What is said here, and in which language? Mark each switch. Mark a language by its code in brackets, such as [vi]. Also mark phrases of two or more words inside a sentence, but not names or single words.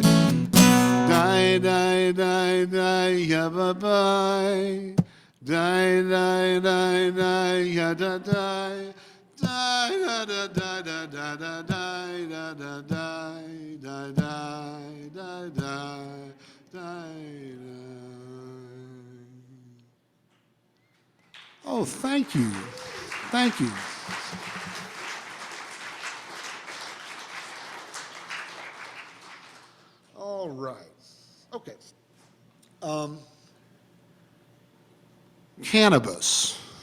[en] Die, die, die, die, yabba-bye. Die, die, die, die, yada-die. Die, da, da, da, da, da, da, die, da, da, die, da, die, da, die, die, die. Oh, thank you. Thank you. All right. Okay. Cannabis.